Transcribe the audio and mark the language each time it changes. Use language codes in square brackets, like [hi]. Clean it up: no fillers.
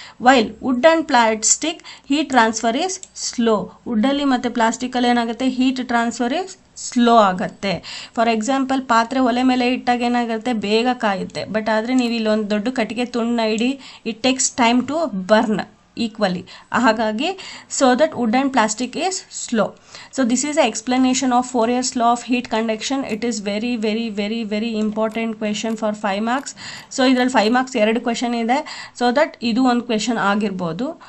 [en] While wood and plastic heat transfer is slow. [kn] ವುಡ್ಡಲ್ಲಿ ಮತ್ತು ಪ್ಲಾಸ್ಟಿಕಲ್ಲಿ ಏನಾಗುತ್ತೆ, [en] heat transfer is slow [kn] ಆಗುತ್ತೆ. For example, ಪಾತ್ರೆ ಒಲೆ ಮೇಲೆ ಇಟ್ಟಾಗ ಏನಾಗುತ್ತೆ, ಬೇಗ ಕಾಯುತ್ತೆ. ಬಟ್ ಆದರೆ ನೀವು ಇಲ್ಲೊಂದು ದೊಡ್ಡ ಕಟ್ಟಿಗೆ ತುಂಡನ್ನ ಇಡಿ, [en] It takes time to burn equally. ಹಾಗಾಗಿ so that wood and plastic is slow. So this is the explanation of Fourier's law of heat conduction. It is very very very very important question for 5 marks. [kn] So ಇದರಲ್ಲಿ 5 marks 2 question ಇದೆ. So that ಇದು ಒಂದು question ಆಗಿರ್ಬೋದು.